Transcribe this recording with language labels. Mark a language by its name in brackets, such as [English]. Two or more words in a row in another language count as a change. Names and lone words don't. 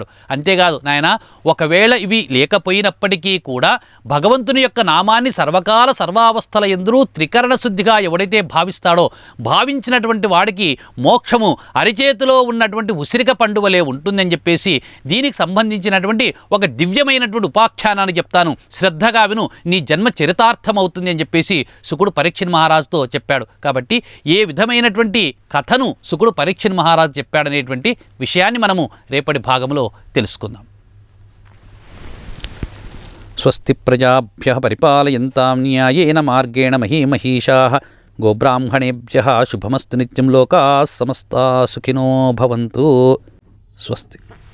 [Telugu] అంతేకాదు నాయన, ఒకవేళ ఇవి లేకపోయినప్పటికీ కూడా భగవంతుని యొక్క నామాన్ని సర్వకాల సర్వావస్థల యందు త్రికరణ శుద్ధిగా ఎవడైతే భావిస్తాడో, భావించినటువంటి వాడికి మోక్షము అరిచేతిలో ఉన్నటువంటి ఉసిరిక పండువలే ఉంటుందని చెప్పేసి దీనికి సంబంధించినటువంటి ఒక దివ్యమైనటువంటి ఉపాఖ్యానాన్ని చెప్తాను, శ్రద్ధగా విను, నీ జన్మ చరితార్థమవుతుంది అని చెప్పేసి శుకుడు పరీక్ష మహారాజుతో చెప్పాడు. కాబట్టి ఏ విధమైనటువంటి కథను శుకుడు పరీక్ష మహారాజు చెప్పాడనేటువంటి విషయాన్ని మనము రేపటి భాగంలో తెలుసుకుందాం. [Sanskrit] స్వస్తి ప్రజాభ్యః పరిపాలయంతాం న్యాయేన మార్గేణ మహీమహీషాః గోబ్రాహ్మణేభ్యః శుభమస్తు నిత్యం లోకాః సమస్తాః సుఖినో భవంతు. స్వస్తి.